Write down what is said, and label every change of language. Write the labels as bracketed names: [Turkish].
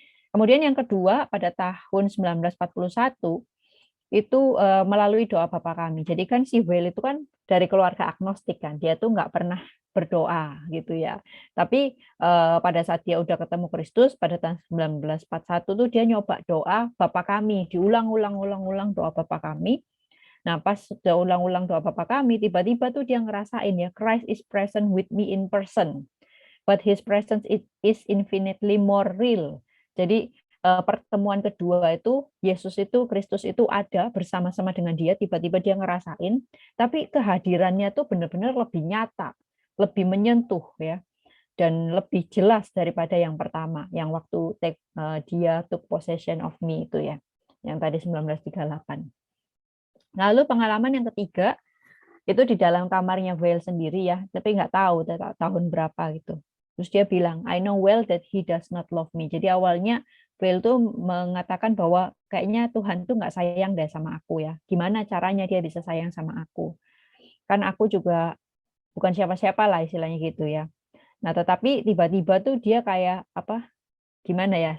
[Indonesian] Kemudian yang kedua, pada tahun 1941, itu melalui doa Bapa Kami. Jadi kan si Weil itu kan dari keluarga agnostik kan, dia tuh nggak pernah berdoa gitu ya. Tapi pada saat dia udah ketemu Kristus pada tahun 1941 tuh dia nyoba doa Bapa Kami, diulang-ulang doa Bapa Kami. Nah, pas udah ulang-ulang doa Bapa Kami, tiba-tiba tuh dia ngerasain ya, [English] Christ is present with me in person, but his presence is infinitely more real. [Indonesian] Jadi pertemuan kedua itu Yesus itu, Kristus itu ada bersama-sama dengan dia, tiba-tiba dia ngerasain, tapi kehadirannya tuh benar-benar lebih nyata, lebih menyentuh ya, dan lebih jelas daripada yang pertama, yang waktu dia [English] took possession of me [Indonesian] itu ya, yang tadi 1938. Lalu pengalaman yang ketiga itu di dalam kamarnya Weil sendiri ya, tapi nggak tahu tahun berapa gitu. Terus dia bilang, [English] I know well that he does not love me. [Indonesian] Jadi awalnya Weil tuh mengatakan bahwa kayaknya Tuhan tuh nggak sayang deh sama aku ya. Gimana caranya dia bisa sayang sama aku? Kan aku juga bukan siapa-siapa lah istilahnya gitu ya. Nah, tetapi tiba-tiba tuh dia kayak gimana ya?